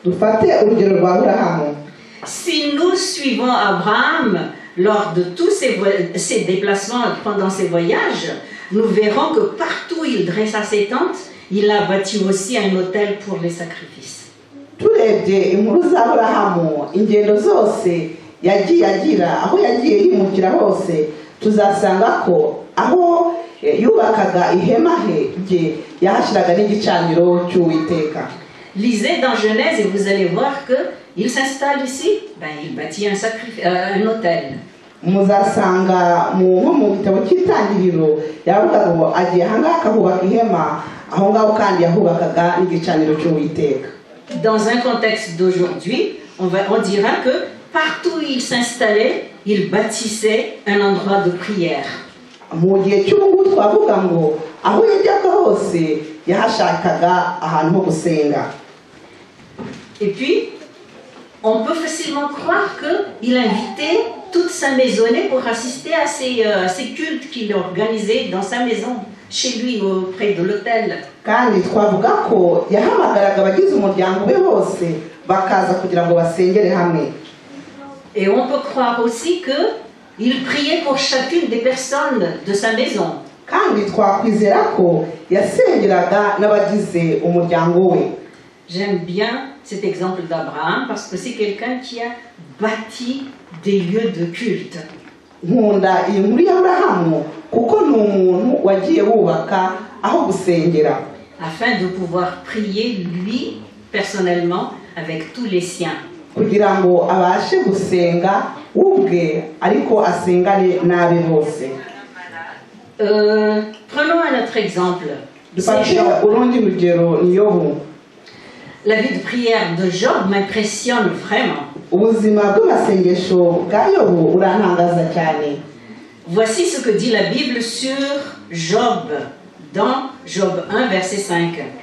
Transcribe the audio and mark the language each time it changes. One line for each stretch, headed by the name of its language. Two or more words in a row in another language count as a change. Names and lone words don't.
French: Si nous suivons Abraham lors de tous ses déplacements pendant ses voyages, nous verrons que partout où il dressa ses tentes, il a bâti aussi un autel pour les sacrifices.
Kinyarwanda: yagiye agira aho yagiye yimukira hose tuzasanga ko aho yubakaga ihema rye yahashyiraga n'igicaniro cy'Uwiteka.
French: Lisez dans Genèse et vous allez voir qu'il s'installe ici, il bâtit un autel.
Kinyarwanda: Muzasanga mu gitabo cy'Itangiriro yavuga ngo agiye ahangaha akahubaka ihema, aho ngaho kandi yahubakaga n'igicaniro cy'Uwiteka.
French: Dans un contexte d'aujourd'hui, on dira que partout où il s'installait, il bâtissait un endroit de prière.
Kinyarwanda: Mu gihe cy'ubu twavuga ngo aho yajyaga hose yahashakaga ahantu ho gusenga.
French: Et puis, on peut facilement croire qu'il invitait toute sa maisonnée pour assister à ces cultes qu'il organisait dans sa maison, chez lui, auprès de l'autel.
Kinyarwanda: Kandi twavuga ko yahamagaraga abagize umuryango we bose bakaza kugira ngo basengere hamwe.
French: Et on peut croire aussi qu'il priait pour chacune des personnes de sa maison.
Kinyarwanda: Kandi twakwizera ko yasengeraga n'abagize umuryango we.
French: J'aime bien cet exemple d'Abraham parce que c'est quelqu'un qui a bâti des lieux de culte.
Kinyarwanda: Nkunda iyi nkuru y'Aburahamu kuko ni umuntu wagiye wubaka aho gusengera.
French: Afin de pouvoir prier lui personnellement avec tous les siens.
Kinyarwanda: Kugira ngo abashe gusenga ubwe ariko asengane n'abe bose.
French: Prenons un autre exemple. La vie de prière de Job m'impressionne vraiment. Voici ce que dit la Bible sur Job, dans Job 1, verset 5.